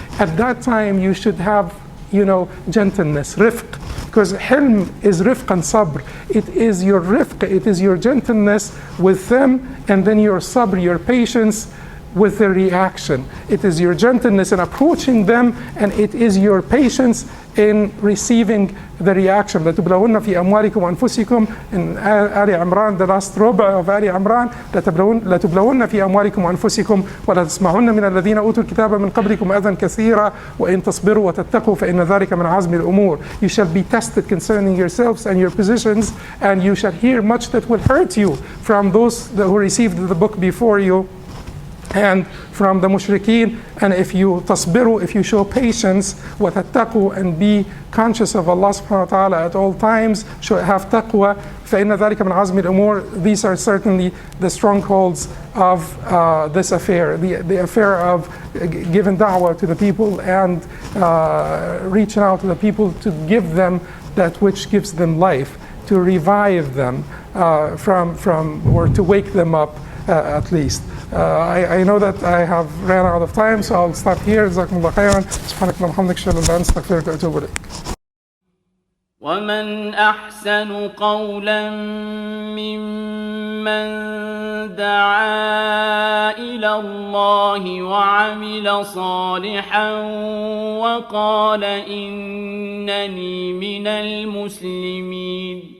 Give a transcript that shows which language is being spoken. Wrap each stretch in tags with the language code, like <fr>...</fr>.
<en>At that time, you should have, gentleness, rifq, because hilm is rifq and sabr. It is your rifq, it is your gentleness with them, and then your sabr, your patience with the reaction. It is your gentleness in approaching them, and it is your patience in receiving the reaction.</en> <ar>لتبلون في أموالكم وأنفسكم in آل عمران,</ar> <en>the last</en> <ar>ربع of آل عمران, لتبلون في أموالكم وأنفسكم ولا تسمعن من الذين أوتوا الكتاب من قبلكم أذى كثيرا وإن تصبروا وتتقوا فإن ذلك من عزم الأمور.</ar> <en>You shall be tested concerning yourselves and your positions, and you shall hear much that will hurt you. from those who received the book before you and from the mushrikeen. And if you tasbiru, if you show patience, وتتقوا, and be conscious of Allah subhanahu wa ta'ala at all times, have taqwa,</en> <ar>فإن ذلك من عزم الأمور.</ar> <en>These are certainly the strongholds of this affair, the affair of giving da'wah to the people and reaching out to the people to give them that which gives them life, to revive them or to wake them up at least. I know that I have ran out of time, so I'll stop here.</en> <ar>جزاكم الله خيرا. سبحانك اللهم وبحمدك أشهد أن لا إله إلا أنت أستغفرك وأتوب إليك. ومن أحسن قولا ممن دعا إلى الله وعمل صالحا وقال إنني من المسلمين.</ar>